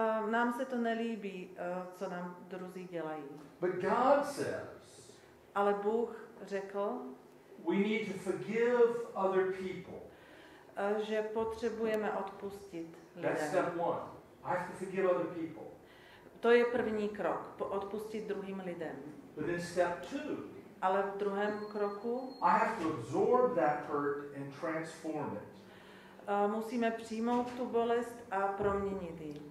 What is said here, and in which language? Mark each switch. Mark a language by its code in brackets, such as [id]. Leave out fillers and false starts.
[cs] Nám se to nelíbí, co nám druzí dělají. [en] But God says, [cs] ale Bůh řekl, [en] we need to forgive other people. [cs] že potřebujeme odpustit [en] That's [cs] lidem. [en] step one. I have to forgive other people. [cs] To je první krok, odpustit druhým lidem. [en] But then step two, [cs] Ale v druhém kroku [en] I have to absorb that hurt and transform it. [cs] musíme přijmout tu bolest a proměnit ji.